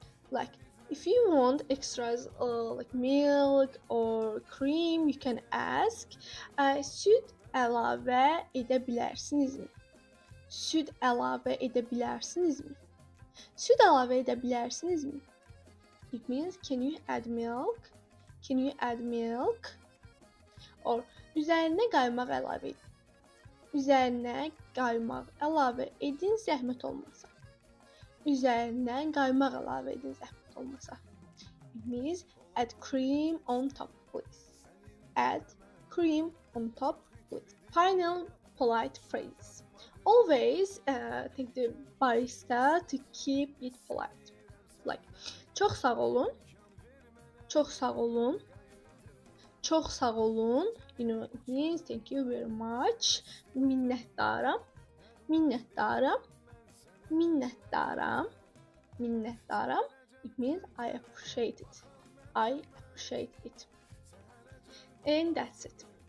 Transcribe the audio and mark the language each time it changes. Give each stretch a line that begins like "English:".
English: Like, if you want extras like milk or cream, you can ask.
Azerbaijani: Süd əlavə edə bilərsinizmi? Süd əlavə edə bilərsinizmi? Süd əlavə edə bilərsinizmi?
English: It means, can you add milk? Can you add milk?
Azerbaijani: Or üzərinə qaymaq əlavə edin. Üzərinə qaymaq əlavə edin, zəhmət olmasa. Üzərinə qaymaq əlavə edin, zəhmət olmasa.
English: It means, add cream on top, please. Add cream on top with final polite phrase. Always thank the barista to keep it polite.
Azerbaijani: Like, çox sağ olun, çox sağ olun, çox sağ olun.
English: You know, it means thank you very much.
Azerbaijani: Minnətdaram, minnətdaram, minnətdaram, minnətdaram.
English: It means I appreciate it. I appreciate it. And that's it.